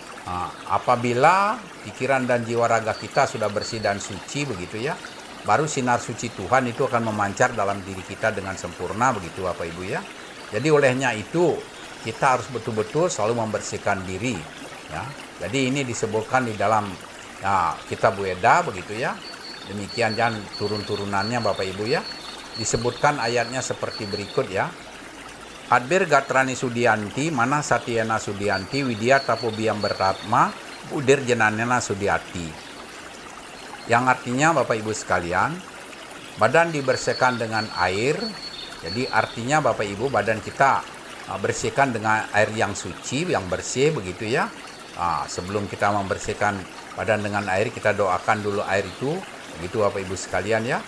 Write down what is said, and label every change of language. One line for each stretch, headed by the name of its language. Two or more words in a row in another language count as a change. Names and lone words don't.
Indonesian: Apabila pikiran dan jiwa raga kita sudah bersih dan suci begitu ya, baru sinar suci Tuhan itu akan memancar dalam diri kita dengan sempurna begitu Bapak Ibu ya. Jadi olehnya itu kita harus betul-betul selalu membersihkan diri ya. Jadi ini disebutkan di dalam kitab Weda begitu ya. Demikian dan turun-turunannya Bapak Ibu ya. Disebutkan ayatnya seperti berikut ya.
Sanskrit: Adbir gatrani sudianti mana satyana sudianti widya tapobiam beratma udir jenanena sudiati.
Indonesian: Yang artinya Bapak Ibu sekalian, badan dibersihkan dengan air. Jadi artinya Bapak Ibu badan kita bersihkan dengan air yang suci, yang bersih begitu ya. Sebelum kita membersihkan badan dengan air, kita doakan dulu air itu, begitu Bapak Ibu sekalian ya.